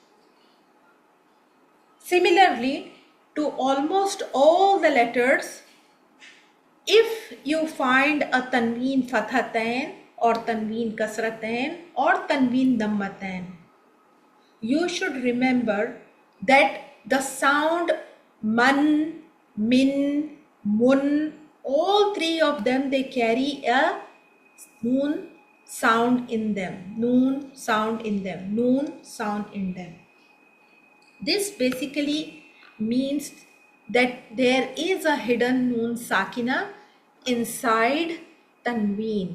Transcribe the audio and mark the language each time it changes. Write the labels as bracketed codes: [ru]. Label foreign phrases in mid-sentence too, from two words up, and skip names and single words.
[en] Similarly, to almost all the letters, if you find a [ar] تنوين فتحتين [en] or [ar] تنوين كسرتين [en] or [ar] تنوين ضمتين, [en] you should remember that the sound man, min, mun, all three of them, they carry a noon sound in them. Noon sound in them. Noon sound in them. This basically means that there is a hidden [ar] نون ساكنة [en] inside tanween.